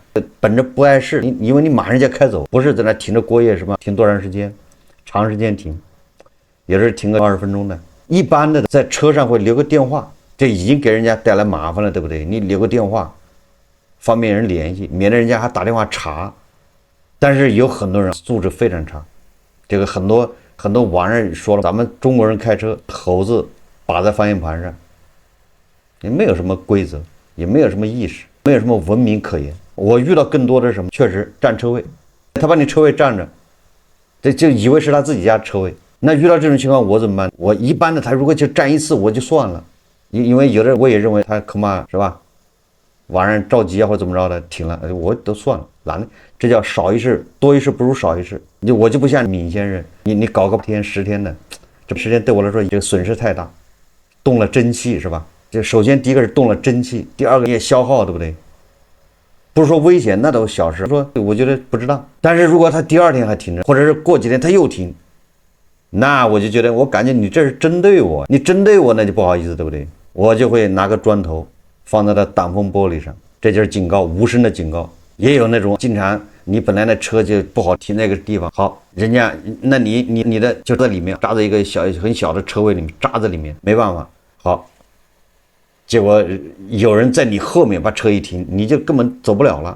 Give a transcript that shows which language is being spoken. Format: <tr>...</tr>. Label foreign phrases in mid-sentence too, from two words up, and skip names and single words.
<zh>本着不碍事，因為你馬上就開走，不是在那停着过夜什么，停多长时间，長時間停，有的是停個20分鐘的。一般的在車上會留個電話，這已經給人家帶來麻煩了，對不對？你留個電話，方便人聯繫，免得人家還打電話查。但是有很多人素質非常差，這個很多網上說了，咱們中國人開車猴子把在方向盤上，也沒有什麼規則，也沒有什麼意識，沒有什麼文明可言。我遇到更多的是什麼？確實占車位，他把你車位占着，這就以為是他自己家車位。那遇到這種情況我怎麼辦？我一般的他如果就占一次我就算了，因為有的我也認為他恐怕是吧， 晚上着急啊或者怎麼着的停了，我都算了，懒得，這叫少一事多一事不如少一事。我就不像闵先生，你搞个天10天的，這10 天對我來說這個損失太大，動了真氣是吧？這首先第一個是動了真氣，第二個也消耗，對不對？不是說危險，那都小事。說我覺得不知道，但是如果他第2天還停着，或者是過幾天他又停，那我就覺得我感覺你這是針對我，你針對我那就不好意思，對不對？我就會拿個磚頭放在他擋風玻璃上，這就是警告，無聲的警告。也有那種經常你本來那車就不好停那個地方，好，人家那你的就在裡面扎在一個很小的車位裡面，扎在裡面沒辦法，好，結果有人在你後面把車一停，你就根本走不了了。</zh>